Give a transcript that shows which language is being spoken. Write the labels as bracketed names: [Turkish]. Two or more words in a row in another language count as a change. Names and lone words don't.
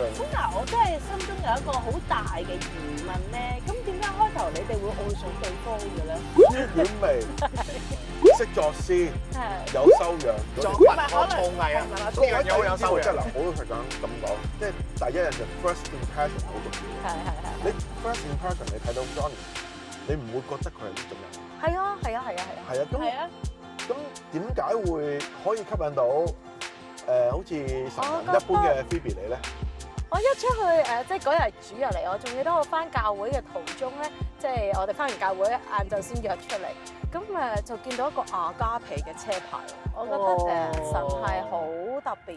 [Cantonese] 咁但係我真係心中有一個好大嘅疑問咧，咁點解開頭你哋會愛上對方嘅咧？婉味，識作詩，有修養，作文學造藝啊，呢樣嘢好有修養。即係嗱，好老實咁講，即係第一印象 [English] first impression [Cantonese] 好重要。係。你 [English] first impression [Cantonese] 你睇到 Johnny，你唔會覺得佢係呢種人。係啊。係啊，係啊。咁點解會可以吸引到好似神人一般嘅 Phoebe 你咧？我一出去即係嗰日主日嚟，我仲記得我翻教會嘅途中咧，即係我哋翻完教會晏晝先約出嚟，咁就見到一個亞加皮嘅車牌，我覺得神係好特別嘅，